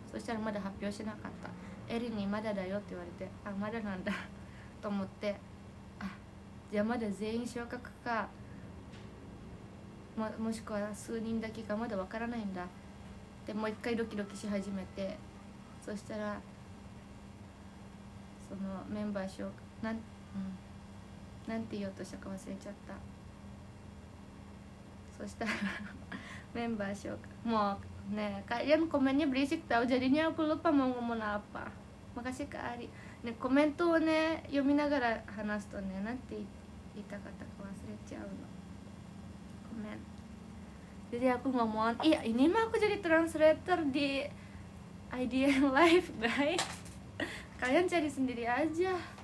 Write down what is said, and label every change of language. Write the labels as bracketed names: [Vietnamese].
[Japanese] そしたらまだ発表しなかった。エリにまだだよって言われて、まだなんだと思って、じゃあまだ全員昇格か、もしくは数人だけかまだわからないんだで、もう一回ドキドキし始めて、そしたらそのメンバー紹介なんて言おうとしたか忘れちゃった。そしたらメンバー紹介、もうね、 [Indonesian] kalian komennya berisik tahu, jadinya aku lupa mau ngomong apa. Makasih Kak Ari. [Japanese] ね、コメントをね読みながら話すとね、なんて言いたかったか忘れちゃうの。 [Indonesian] Komen. Jadi aku ngomong, iya ini mah aku jadi translator di IDN Live guys. Kalian cari sendiri aja.